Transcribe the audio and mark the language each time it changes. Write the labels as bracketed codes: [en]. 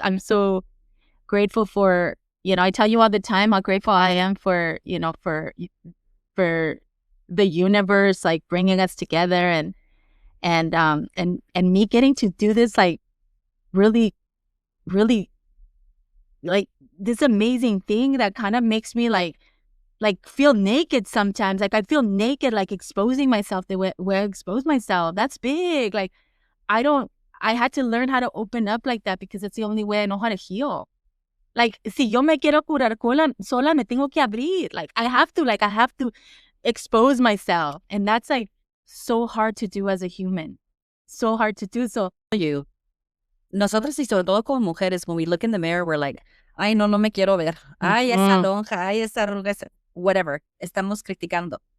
[en] I'm so grateful for, I tell you all the time how grateful I am for, for the universe, like bringing us together, and me getting to do this, like really, really, like this amazing thing that kind of makes me like feel naked sometimes. Like I feel naked, like exposing myself the way I expose myself. That's big. Like I had to learn how to open up like that, because it's the only way I know how to heal. [es] Like, si yo me quiero curar sola, me tengo que abrir. [en] Like, I have to expose myself. And that's like so hard to do as a human. So hard to do. So, [es] nosotros, y sobre todo como mujeres, [en] when we look in the mirror, we're like, [es] ay, no me quiero ver. Ay, esa lonja, ay, esa arruga, [en] whatever. [es] Estamos criticando.